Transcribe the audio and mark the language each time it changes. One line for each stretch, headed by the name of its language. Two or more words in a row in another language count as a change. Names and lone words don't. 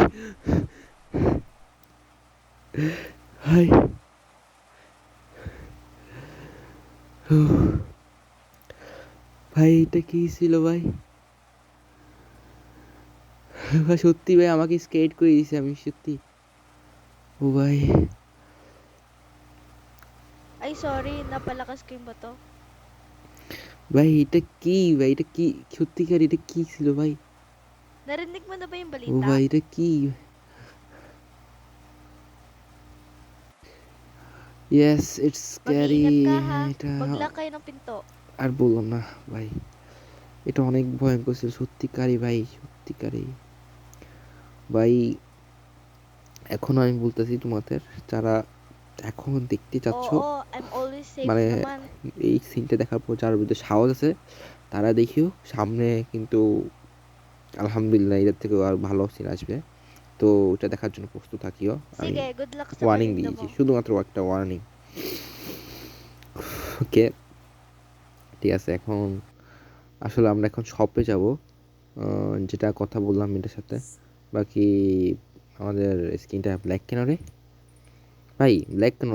Bangla: হাই ভাই এটা কি ছিল ভাই? ভাই সত্যি ভাই আমাকে স্কেট করে দিয়েছে, আমি সত্যি, ও ভাই
Filipino: Ay, sorry. Napalakas ko yung bato.
Bangla: ভাই এটা কি ভাই, এটা কি সত্যিকার, এটা কি ছিল ভাই?
Filipino: Narinig mo na ba yung
Bangla: ও
Filipino: balita?
Bangla: ভাই এটা কি?
English: yes it's scary.
Filipino: Mag-iingat ka ha.
Bangla: এটা
Filipino: Mag-lock kayo ng pinto.
Bangla: আর বললাম না ভাই, এটা অনেক ভয়ঙ্কর ছিল সত্যিকারই ভাই, সত্যিকারই ভাই। এখন আমি বলতেছি তোমাদের, যারা এখন দেখতে চাচ্ছ,
English: Oo, I'm always safe
Bangla: মানে
Filipino: naman.
Bangla: এই সিনটা দেখার পর যার ভিতরে সাহস আছে তারা দেখিও, সামনে কিন্তু আলহামদুলিল্লাহ এটার থেকেও আর ভালো সিন আসবে, তো ওটা দেখার জন্য প্রস্তুত থাকিও। আমি
Filipino: Sige,
English: good luck
Filipino: sa
Bangla: ওয়ার্নিং
Filipino: paninda
Bangla: দিয়েছি,
Filipino: mo.
Bangla: শুধুমাত্র একটা ওয়ার্নিং। ওকে ঠিক আছে, এখন আসলে আমরা এখন শপে যাব, যেটা কথা বললাম এটার সাথে। বাকি আমাদের স্ক্রিনটা ব্ল্যাক কেন রে ভাই, ব্ল্যাক কেন?